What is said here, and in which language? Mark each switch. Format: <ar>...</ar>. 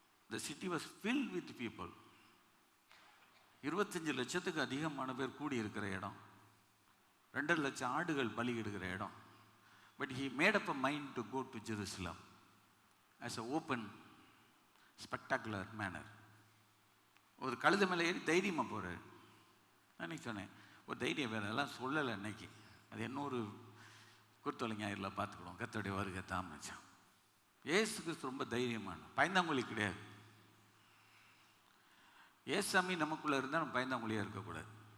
<en>The city was filled with people.</en> <ta>25 லட்சத்துக்கு அதிகமான பேர் கூடி இருக்கிற இடம், 2.5 லட்சம் ஆடுகள் பலியிடுகிற இடம்.</ta> <en>But he made up a mind to go to Jerusalem as an open, spectacular manner.</en> <ta>ஒரு கழுத மேலே ஏறி தைரியமாக போகிறார். நான் சொன்னேன், ஒரு தைரியம் வேறு, எல்லாம் சொல்லலை அன்னைக்கு. அது என்ன ஒரு குருத்தொலை ஞாயிறில் பார்த்துக்கிடுவோம். கர்த்தருடைய வருகை தாமதிச்சான். ஏசு கிறிஸ்து ரொம்ப தைரியமான, பயந்தாங்குழி கிடையாது. ஏசாமி நமக்குள்ளே இருந்தால் நம்ம பயந்தாங்குழியாக இருக்கக்கூடாது.</ta>